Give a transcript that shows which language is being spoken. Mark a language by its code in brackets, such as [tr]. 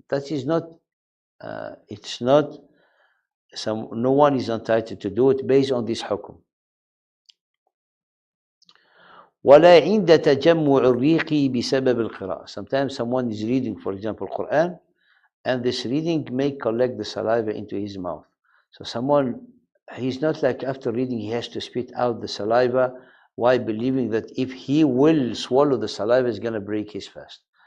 [en] That is not, it's not, no one is entitled to do it based on this hukum. [ar] ولا عند تجمع الريق بسبب القراءة. [en] Sometimes someone is reading, for example, Quran, and this reading may collect the saliva into his mouth. So someone, he's not like after reading he has to spit out the saliva, while believing that if he will swallow the saliva is going to break his fast.